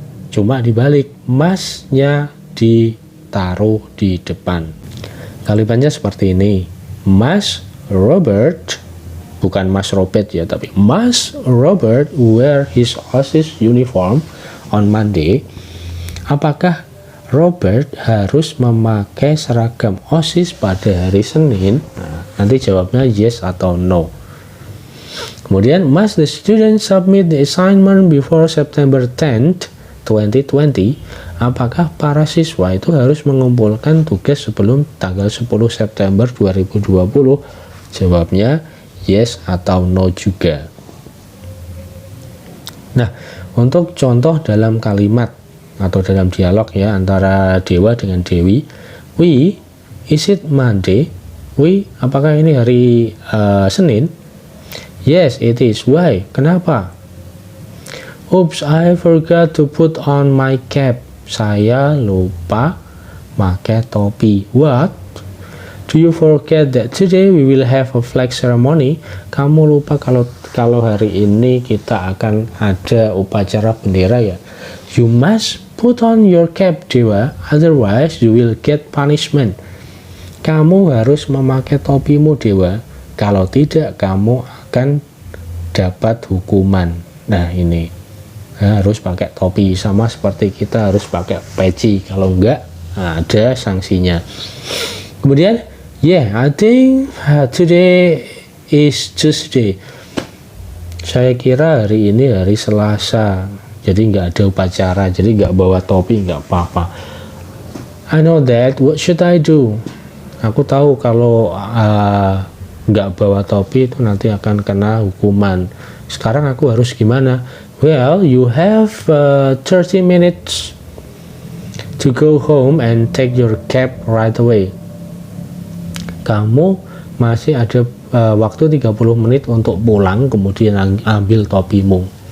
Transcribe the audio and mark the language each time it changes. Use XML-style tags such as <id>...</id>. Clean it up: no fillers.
<id>Cuma dibalik, must-nya ditaruh di depan. Kalimatnya seperti ini.</id> <en>Must Robert,</en> <id>bukan Mas Robert ya, tapi</id> <en>must Robert wear his OSIS uniform on Monday?</en> <id>Apakah Robert harus memakai seragam OSIS pada hari Senin? Nah, nanti jawabnya yes atau no. Kemudian,</id> <en>must the student submit the assignment before September 10th, 2020?</en> <id>Apakah para siswa itu harus mengumpulkan tugas sebelum tanggal 10 September 2020? Jawabnya yes atau no juga. Nah, untuk contoh dalam kalimat atau dalam dialog ya antara Dewa dengan Dewi,</id> <en>we, is it Monday?</en> <id>We, apakah ini hari Senin?</id> <en>Yes, it is. Why?</en> <id>Kenapa?</id> <en>Oops, I forgot to put on my cap.</en> <id>Saya lupa pakai topi.</id> <en>What? Do you forget that today we will have a flag ceremony?</en> <id>Kamu lupa kalau hari ini kita akan ada upacara bendera ya?</id> <en>You must put on your cap, Dewa, otherwise you will get punishment.</en> <id>Kamu harus memakai topimu, Dewa. Kalau tidak, kamu akan dapat hukuman. Nah, ini harus pakai topi, sama seperti kita harus pakai peci. Kalau enggak, ada sanksinya. Kemudian,</id> <en>I think today is Tuesday.</en> <id>Saya kira hari ini hari Selasa. Jadi nggak ada upacara, jadi nggak bawa topi, nggak apa-apa.</id> <en>I know that, what should I do?</en> <id>Aku tahu kalau nggak bawa topi itu nanti akan kena hukuman. Sekarang aku harus gimana?</id> <en>Well, you have 30 minutes to go home and take your cap right away.</en> <id>Kamu masih ada waktu 30 menit untuk pulang, kemudian ambil topimu.</id>